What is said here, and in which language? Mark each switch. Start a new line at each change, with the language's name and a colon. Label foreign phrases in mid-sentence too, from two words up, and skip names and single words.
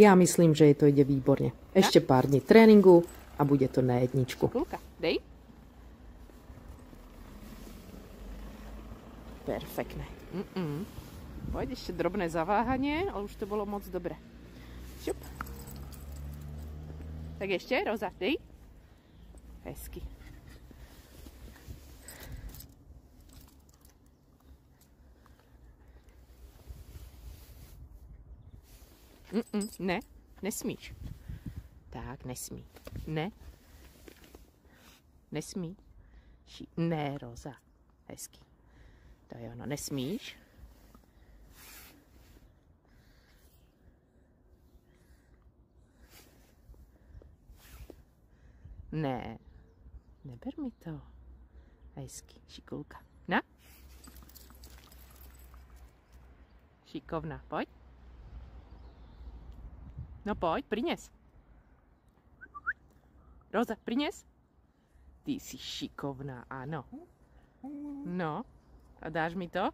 Slovak: Ja myslím, že jej to ide výborne. Ešte pár dní tréningu a bude to na jedničku. Kulka, dej. Perfektné. Poď ešte drobné zaváhanie, ale už to bolo moc dobre. Šup. Tak ešte, Róza,
Czech: dej. Hezky. Ne, nesmíš. Tak, nesmí. Ne. Nesmí. Ne, Róza. Hezky. To je ono, nesmíš. Ne. Neber mi to. Hezky. Šikulka. Na.
Slovak: Šikovná, poď. No poď, prines. Róza, prines. Ty si šikovná, áno. No, a dáš mi to?